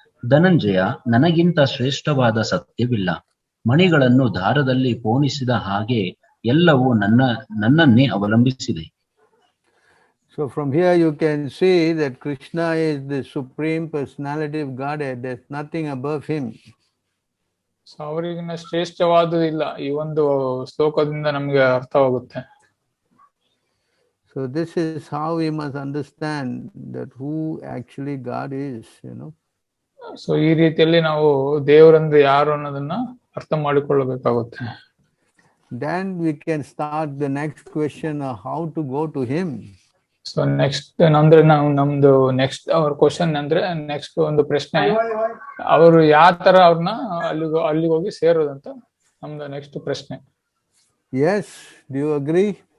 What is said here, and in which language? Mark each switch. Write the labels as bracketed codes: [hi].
[kn] ಧನಂಜಯ, ನನಗಿಂತ ಶ್ರೇಷ್ಠವಾದ ಸತ್ಯವಿಲ್ಲ. ಮಣಿಗಳನ್ನು ದಾರದಲ್ಲಿ ಪೋಣಿಸಿದ ಹಾಗೆ ಎಲ್ಲವೂ ನನ್ನನ್ನೇ ಅವಲಂಬಿಸಿದೆ. [en] So from here you can see that Krishna is the supreme personality of Godhead. There's nothing above him. [kn] So ಅವರಿಗಿನ್ನ ಶ್ರೇಷ್ಠವಾದುದಿಲ್ಲ. ಈ ಒಂದು ಶ್ಲೋಕದಿಂದ ನಮ್ಗೆ ಅರ್ಥವಾಗುತ್ತೆ. [en] So this is how we must understand that who actually God is, you know. [kn] So ಈ ರೀತಿಯಲ್ಲಿ ನಾವು ದೇವರಂದ್ರೆ ಯಾರು ಅನ್ನೋದನ್ನ ಅರ್ಥ ಮಾಡಿಕೊಳ್ಳಬೇಕಾಗುತ್ತೆ. [en] Then we can start the next question of how to go to him. [kn] So next ಅಂದ್ರೆ ನಾವು ನಮ್ದು ನೆಕ್ಸ್ಟ್ ಅವ್ರ ಕ್ವಶನ್ ಅಂದ್ರೆ ನೆಕ್ಸ್ಟ್ ಒಂದು ಪ್ರಶ್ನೆ, ಅವರು ಯಾವ ತರ ಅವ್ರನ್ನ ಅಲ್ಲಿಗೆ ಹೋಗಿ ಸೇರೋದಂತ ನಮ್ದು ನೆಕ್ಸ್ಟ್ ಪ್ರಶ್ನೆ. [en] Yes, do you agree?